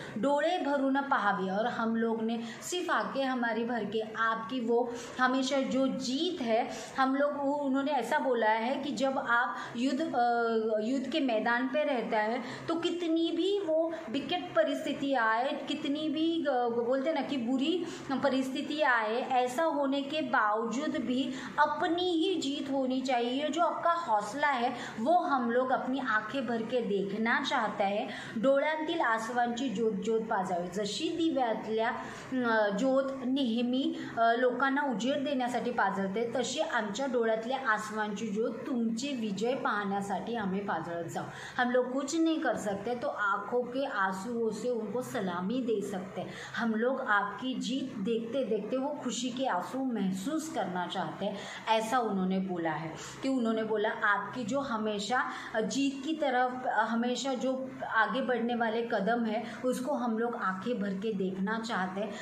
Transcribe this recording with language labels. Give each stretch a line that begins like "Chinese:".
Marathi: डोळे भरून पहावी,
Hindi: और हम लोग ने सिर्फ आके हमारी भर के आपकी वो हमेशा जो जीत है, हम लोग वो उन्होंने ऐसा बोला है कि जब आप युद्ध के मैदान पे रहता है तो कितनी भी वो विकट परिस्थिति आए, कितनी भी बोलते ना कि बुरी परिस्थिति आए, ऐसा होने के बावजूद भी अपनी ही जीत होनी चाहिए। जो आपका हौसला है वो हम लोग अपनी आंखें भर के देखना चाहता है।
Marathi: डोळ्यांतील आसवांची ज्योत ज्योत पाजावी, जशी दिव्यातल्या ज्योत नेहमी लोकांना उजेड देण्यासाठी पाजळते, तशी आमच्या डोळ्यातल्या आसवांची ज्योत तुमचे विजय पाहण्यासाठी आम्ही पाजळत जाऊ।
Hindi: हम लोग कुछ नहीं कर सकते तो आंखों के आंसुओं से उनको सलामी दे सकते। हम लोग आपकी जीत देखते देखते वो खुशी के आंसू महसूस करना चाहते हैं, ऐसा उन्होंने बोला है। कि उन्होंने बोला आपकी जो हमेशा जीत की तरफ हमेशा जो आगे बढ़ने वाले कदम है उसको हम लोग आंखें भर के देखना चाहते हैं।